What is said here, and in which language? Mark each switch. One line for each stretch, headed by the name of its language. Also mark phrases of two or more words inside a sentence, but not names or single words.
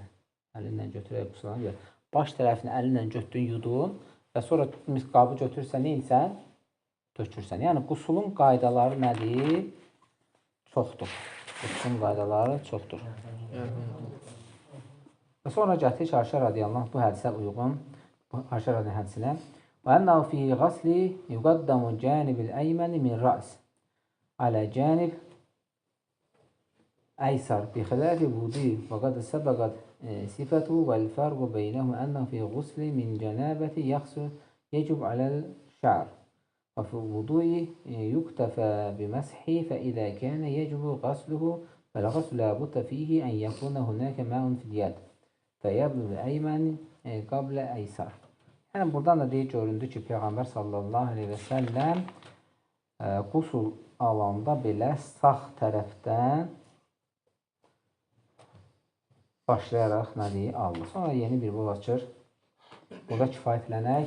Azerbaijani: Əlinlə götürərək qusullana bilərsən. Baş tərəfini əlinlə götürdün, yudun və sonra qabı götürürsən, neyinsən? Tökürsən. Yəni, qusulun qaydaları nədir? Çoxdur. Qusulun qaydaları çoxdur. Və sonra gətirir ki, Ayşə
Arabic: رضي الله عنه
Azerbaijani: bu hədisə uyğun, Ayşə
Arabic: رضي الله عنه
Azerbaijani: hədisinə
Arabic: وَأَنَّهُ فِي غَسْلِ يُقَدَّمُ جَانِبِ الْأَيْمَنِ مِنْ رَأْسِ عَلَى جَانِبِ أَيْسَرِ بِخِلَافِ الْوُضُوءِ وَقَدْ سَبَقَتْ صِفَتُهُ وَالْفَرْقُ بَيْنَهُمْ أَنَّهُ فِي غُسْلِ مِنْ جَنَابَةٍ يَجِبُ عَلَى الشَّعْرِ وفي الوضوء يكتفى بمسحه فإذا كان يجب غسله فالغسل لا بد فيه أن يكون هناك ماء في اليد فيبلغ الأيمن قبل أيسر.
Azerbaijani: Yəni, buradan da deyir, göründü ki, Peyğəmbər
Arabic: صلى الله عليه وسلم
Azerbaijani: qusul alanda belə sağ tərəfdən başlayaraq nədir? Aldı. Sonra yeni bir bab açır. Burada kifayətlənək.